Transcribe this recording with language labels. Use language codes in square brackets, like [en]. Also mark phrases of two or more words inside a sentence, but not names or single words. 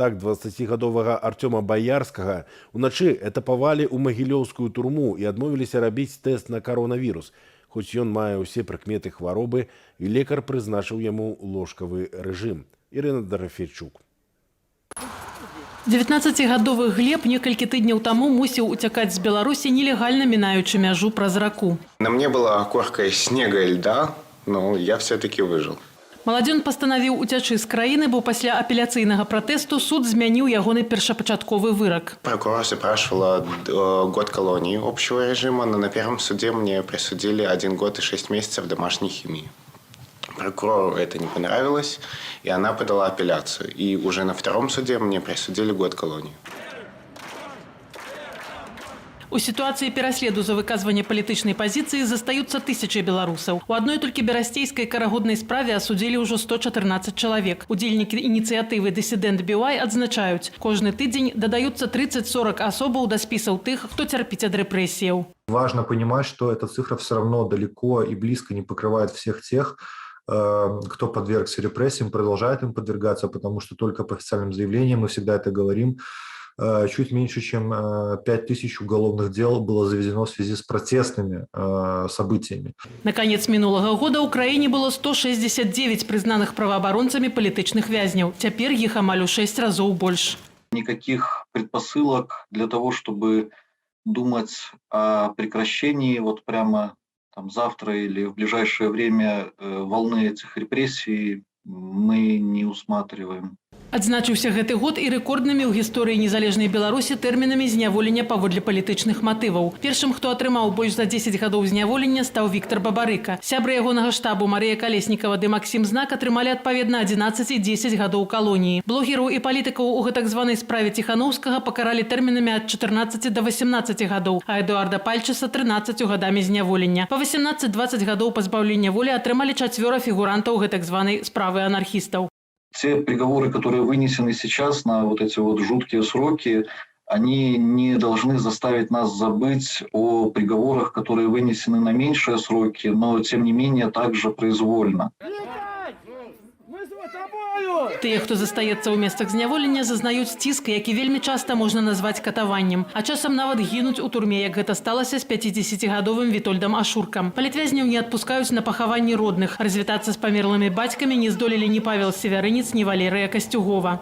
[be] Так 20-гадовага Артёма Баярскага уначы этапавалі ў магілёўскую турму і адмовіліся рабіць тэст на каронавірус, хоць ён мае ўсе прыкметы хваробы і лекар прызначыў яму ложкавы рэжым. Ірына Дарафейчук. 19-гадовы Глеб некалькі тыдняў таму мусіў уцякаць з Беларусі, нелегальна мінаючы мяжу праз раку. [ru] На мне была корка снега и льда, но я все-таки выжил. [be] Маладзён пастанавіў уцячы з краіны, бо пасля апеляцыйнага пратэсту суд змяніў ягоны першапачатковы вырак. [ru] Прокурор запрашивала год колонии общего режима, но на первом суде мне присудили 1 год и 6 месяцев домашней химии. Прокурору это не понравилось, и она подала апелляцию. И уже на втором суде мне присудили год колонии. [be] У сітуацыі пераследу за выказванне палітычнай пазіцыі застаюцца тысячы беларусаў. У адной толькі берасцейскай карагоднай справе асудзілі ўжо 114 чалавек. Удзельнікі ініцыятывы «Дысідэнт BY» адзначаюць, кожны тыдзень дадаюцца 30-40 асобаў да спісаў тых, хто цярпіць ад рэпрэсіяў. [ru] Важно понимать, что эта цифра все равно далеко и близко не покрывает всех тех, кто подвергся репрессиям, продолжает им подвергаться, потому что только по официальным заявлениям, мы всегда это говорим, чуть меньше, чем 5000 уголовных дел было заведено в связи с протестными событиями. [be] На конец минулого года ў краіне было 169 признаных правоабаронцамі палітычных вязняў. Цяпер іх амаль у 6 разоў больш. [ru] Никаких предпосылок для того, чтобы думать о прекращении вот прямо там завтра или в ближайшее время волны этих репрессий мы не усматриваем. [be] Адзначыўся гэты год і рэкорднымі ў гісторыі незалежнай Беларусі тэрмінамі зняволення паводле палітычных матываў. Першым, хто атрымаў больш за 10 гадоў зняволення, стаў Віктор Бабарыка. Сябры ягонага штабу Марыя Калеснікава ды Максім Знак атрымалі адпаведна 11 і 10 гадоў калоніі. Блогераў і палітыкаў у гэтак званай справе Ціханаўскага пакаралі тэрмінамі ад 14 до 18 гадоў, а Эдуарда Пальчыса 13 гадамі зняволення. Па 18-20 гадоў пазбаўлення волі атрымалі 4 фігурантаў гэтак званай справы анархістаў. [ru] Те приговоры, которые вынесены сейчас на вот эти вот жуткие сроки, они не должны заставить нас забыть о приговорах, которые вынесены на меньшие сроки, но тем не менее также произвольно. [be] Тыя, хто застаецца ў месцах зняволення, зазнаюць ціск, які вельмі часта можна назваць катаваннем. А часам нават гінуць у турме, як гэта сталася з 50-гадовым Вітольдам Ашуркам. Палітвязняў не адпускаюць на пахаванні родных. Развітацца з памерлымі бацькамі не здолелі ні Павел Севярынец, ні Валерыя Касцюгова.